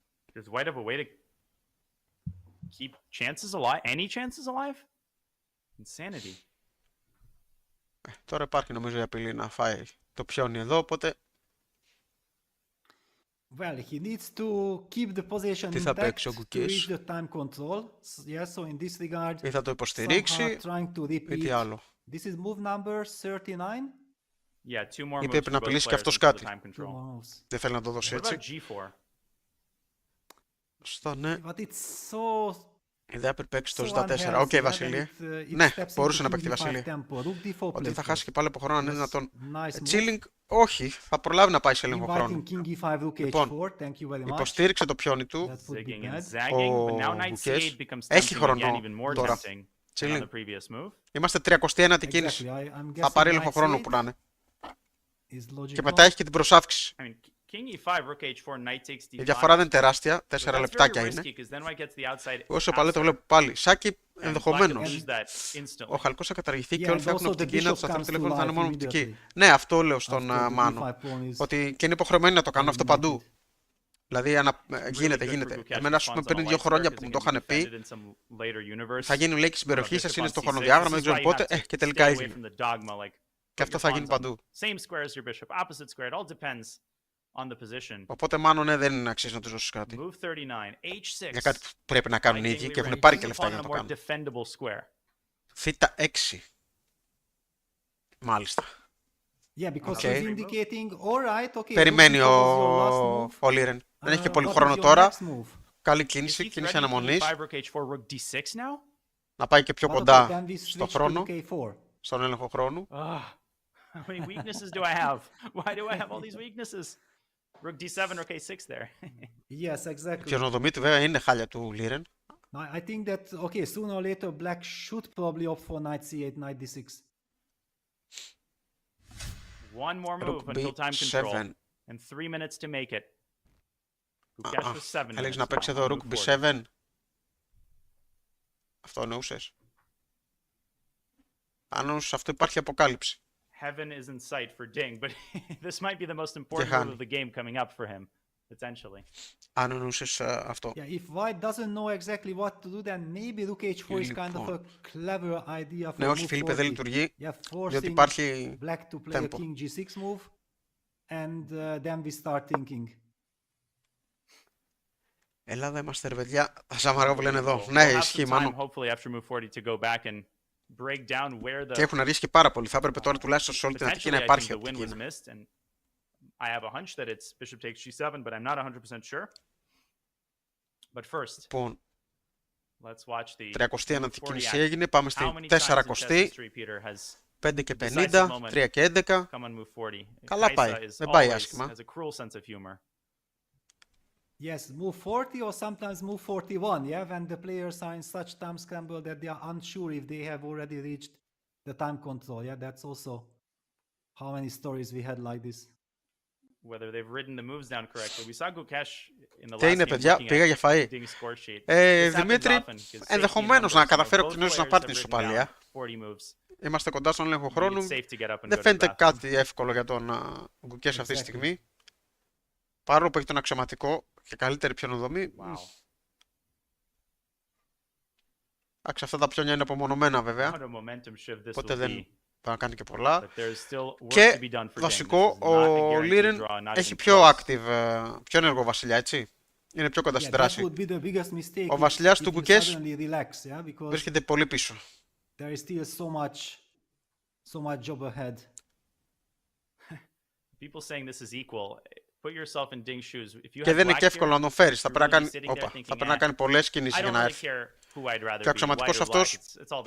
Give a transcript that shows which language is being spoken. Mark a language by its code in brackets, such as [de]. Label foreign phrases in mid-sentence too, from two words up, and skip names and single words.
[en] Does white have a way to keep chances alive? Any chances alive? Insanity. [el] Τώρα υπάρχει νομίζω η απειλή να φάει το πιόνι εδώ, οπότε... [en] Well, he needs to keep the position [el] Τι θα [en] intact [el] παίξει ο [en] to reach [el] Gukesh? [en] the time control. Yeah, so in this regard, [el] Ή θα το υποστηρίξει, [en] trying to [el] ή τι [en] repeat. [el] άλλο. [en] This is move number 39. Yeah, two more [el] Ή [en] moves [el] πρέπει [en] for [el] να [en] both [el] απειλήσει και [en] players [el] αυτός [en] until the [el] κάτι. [en] time control. [el] Δεν θέλει να το δώσει [en] What [el] έτσι. [en] about G4? [el] Σωστά, ναι. [en] But it's so... [el] Η ιδέα πρέπει παίξει το [en] so [el] Z4. [en] unhealthy, [el] Οκ, [en] yeah, [el] Βασίλη. [en] that it [el] Ναι, [en] steps [el] μπορούσε [en] into [el] να παίξει [en] king d5 [el] Βασίλη. [en] tempo. Rook d4 [el] Ότι [en] play [el] θα [en] first. [el] χάσει και πάλι από χρόνο αν είναι [en] Yes, [el] δυνατόν. [en] nice move. Chilling, [el] όχι. Θα προλάβει να πάει σε έλεγχο [en] Inviting [el] χρόνου. [en] king e5, rook [el] Λοιπόν, [en] h4. Thank you very much. [el] Υποστήριξε το πιόνι του. [en] That would be Zigging and bad. zagging, but now [el] Ο [en] knight [el] Gukesh [en] c8 becomes [el] έχει [en] tempting [el] χρόνο [en] again, even more [el] τώρα. [en] tempting than on Chilling. the previous move. [el] Είμαστε 31η [en] Exactly. [el] κίνηση. [en] I'm [el] Θα [en] guessing [el] πάρει έλεγχο [en] knight [el] χρόνου [en] c8 [el] που να είναι. [en] is logical. [el] Και μετά έχει και την προσάυξη. [en] I mean, king e5, rook h4, knight takes d5. [el] Η διαφορά δεν είναι τεράστια. 4 [en] That's very [el] λεπτάκια [en] risky, [el] είναι. [en] 'cause then white gets the outside [el] Όσο παλέ το [en] answer, [el] βλέπω πάλι. Σάκι [en] and black can [el] ενδεχομένως. [en] lose that instantly. [el] Ο χαλκός θα καταργηθεί και [en] Yeah, [el] όλοι [en] and [el] θα έχουν [en] also [el] οπτική. [en] the [el] Να [en] bishop [el] του σταθερό [en] comes to [el] τηλέφωνο θα είναι [en] life [el] μόνο οπτική. [en] immediately. [el] Ναι, αυτό λέω στον [en] After the [el] Μάνο. [en] d5 pawn is [el] Ότι και είναι υποχρεωμένοι να το κάνουν αυτό παντού. [en] eliminated. [el] Δηλαδή γίνεται. Εμένα, ας πούμε, πριν 2 χρόνια που μου το είχαν πει, θα γίνει λέει και η συμπεροχή σας, είναι στο χρονοδιάγραμμα, δεν ξέρω πότε. Και τελικά έγινε. Και αυτό θα γίνει παντού. Οπότε μάλλον ναι, δεν αξίζει να τους δώσεις κάτι. Για κάτι που πρέπει να κάνουν οι ίδιοι και έχουν πάρει και λεφτά για να το κάνουν. Θήτα 6. Μάλιστα. [en] Yeah, because Okay. he's indicating, all right, okay, [el] Περιμένει [en] rook e4 was your last move. [el] ο Liren. Δεν έχει και πολύ [en] What [el] χρόνο [en] is your [el] τώρα. [en] next move? [el] Καλή κίνηση, κίνηση αναμονής. [en] now? [el] Να πάει και πιο [en] But okay, [el] κοντά [en] then we [el] στο [en] switch to [el] χρόνο, [en] rook a4. [el] στον έλεγχο χρόνου. [en] How many weaknesses do I have? Why do I have all these weaknesses? Rook d7, rook a6 there. Yes, exactly. [el] Και ο Νοδομήτη βέβαια είναι χάλια του Liren. [en] I think that, okay, sooner or later black should probably opt for knight c8, knight d6. One more move Rook until time control. b7. And 3 minutes to make it. Gukesh with 7 [el] Έλεγες [en] minutes [el] να παίξει [en] now [el] εδώ [en] on [el] Rook [en] move 40. [el] b7. Αυτό εννοούσες. Αν εννοούσες αυτό υπάρχει αποκάλυψη. [en] Heaven is in sight for Ding, but this might be the most important move of the game coming up for him, potentially. [el] Αν εννοούσες αυτό. [en] Yeah, if white doesn't know exactly what to do, then maybe rook h4 is kind of a clever idea for [el] Ναι, όχι [en] move [el] Φίλιππε, δεν [en] 40. [el] λειτουργεί, [en] Yeah, [el] διότι [en] forcing [el] υπάρχει [en] black to play a [el] tempo. [en] king g6 move, and then we start thinking. [el] Ελλάδα είμαστε ρε παιδιά, θα σαμαρώ που λένε εδώ. Ναι, ισχύει μάλλον. [en] Hopefully after move 40 to go back and break down where the [el] Και έχουν αργήσει και πάρα πολύ. Θα έπρεπε τώρα τουλάχιστον σε όλη την Αττική να [en] potentially I think [el] υπάρχει [en] the win [el] οπτική. [en] was missed, and I have a hunch that it's bishop takes g7, but I'm not 100% sure. But first, [el] Λοιπόν, [en] let's watch the [el] 39η [en] 40 [el] κίνηση [en] action. [el] έγινε, πάμε [en] How [el] στη [en] many times in chess [el] 40η, [en] history, Peter, has [el] 5 και [en] decisive [el] 50, [en] moment [el] 3 και 11. [en] come on move 40? [el] Καλά [en] Kaisa [el] πάει, [en] is [el] δεν πάει [en] always [el] άσχημα. [en] has a cruel sense of humor. Yes, move 40 or sometimes move 41, yeah, when the players are in such time scramble that they are unsure if they have already reached the time control. Yeah, that's also how many stories we had like this. Whether they've written the moves down correctly. We saw Gukesh in the [el] Τι [en] last [el] είναι [en] game [el] παιδιά, [en] looking [el] πήγα [en] at [el] για φαΐ. [en] Ding's score sheet. This happens [el] Δημήτρη, [en] often, 'cause safety [el] ενδεχομένως [en] numbers, [el] να [en] you know, [el] καταφέρει ο [en] both [el] Κινέζος να [en] players [el] πάρει την [en] have written [el] ισοπαλία. [en] down 40 moves. [el] Είμαστε κοντά στον έλεγχο [en] I think [el] χρόνου. [en] it's safe to get up and [el] Δεν [en] go to the [el] φαίνεται [en] bathroom. [el] κάτι εύκολο για τον Gukesh αυτή τη στιγμή. Παρόλο που έχει τον αξιωματικό και καλύτερη πιονοδομή. [en] Wow. [el] Εντάξει, αυτά τα πιόνια είναι απομονωμένα βέβαια. [en] What a momentum shift this [el] Οπότε [en] will [el] δεν [en] be. [el] πάει να κάνει και πολλά. [en] But there's still work [el] Και [en] to be done for Ding. [el] βασικό, [en] This is not a [el] ο [en] guaranteed [el] Liren [en] draw, not [el] έχει [en] even [el] πιο [en] close. [el] active, πιο ενεργό βασιλιά, έτσι. Είναι πιο κοντά [en] Yeah, [el] στην [en] that [el] δράση. [en] would be the biggest mistake [el] Ο [en] if- [el] βασιλιάς [en] if [el] του [en] you [el] Gukesh [en] suddenly relax, yeah, because [el] βρίσκεται πολύ πίσω. [en] there is still so much job ahead. People saying this is equal. Put yourself in Ding's shoes. If you [el] Και [en] have [el] δεν είναι [en] black [el] και εύκολο [en] here, [el] να τον φέρεις. Θα [en] you're [el] πρέπει να [en] really [el] κάνει, [en] sitting there [el] θα [en] thinking, [el] πρέπει να κάνει πολλές κινήσεις [en] I [el] για [en] don't [el] να [en] really [el] έρθει. [en] care who I'd rather [el] Και ο [en] be, white [el] αξιωματικός [en] or black. [el] αυτός [en] It's all the